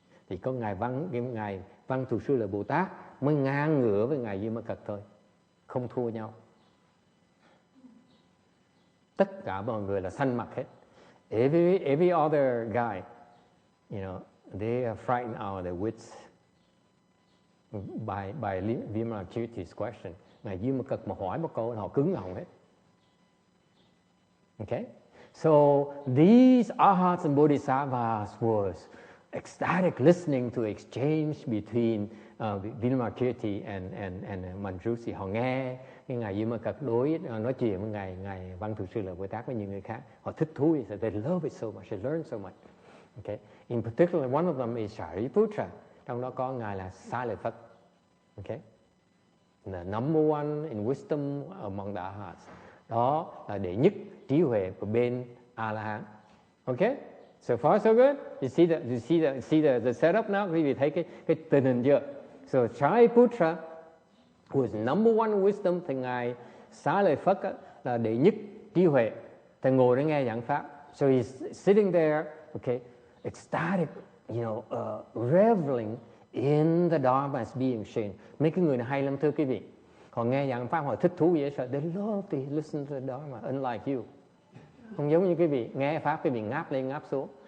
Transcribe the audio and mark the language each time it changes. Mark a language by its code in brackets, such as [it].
[vi] Thì có ngài Văn Thù Sư Lợi Bồ Tát mới ngang ngửa với ngài Vimalakirti thôi, không thua nhau. Tất cả mọi người là xanh mặt hết. [en] Every other guy, they are frightened out of their wits by Vimalakirti's question. [vi] Ngài Vimalakirti mà hỏi một câu là họ cứng họng hết. [en] Okay, so these arhats and bodhisattvas was ecstatic listening to exchange between Vimalakirti and Manjushri. [vi] Họ nghe cái ngài Vimalakirti nói chuyện với ngài Văn Thù Sư Lợi Bồ Tát với những người khác. Họ thích thú, [en] they love it so much, they learn so much. Okay, in particular, one of them is Shariputra. [vi] Trong đó có ngài là Xá Lợi Phất. [en] Okay, the number one in wisdom among the arhats. [vi] Đó là đệ nhất trí huệ của bên A La Hán. [en] Okay, so far so good. You see the setup now. [vi] Quý vị thấy cái tình hình chưa? [en] So Shariputra was number one in wisdom, [vi] thì ngài Xá Lợi Phất là đệ nhất trí huệ, thì ngồi để nghe giảng pháp. [en] So he's sitting there, okay, ecstatic, reveling in the Dharma as being shared. [vi] Mấy cái người này hay lắm thưa quý vị. Họ nghe giảng pháp họ thích thú dễ sợ. [en] They love to listen to the Dharma, unlike you. [vi] Không giống như quý vị nghe pháp quý vị ngáp lên ngáp xuống.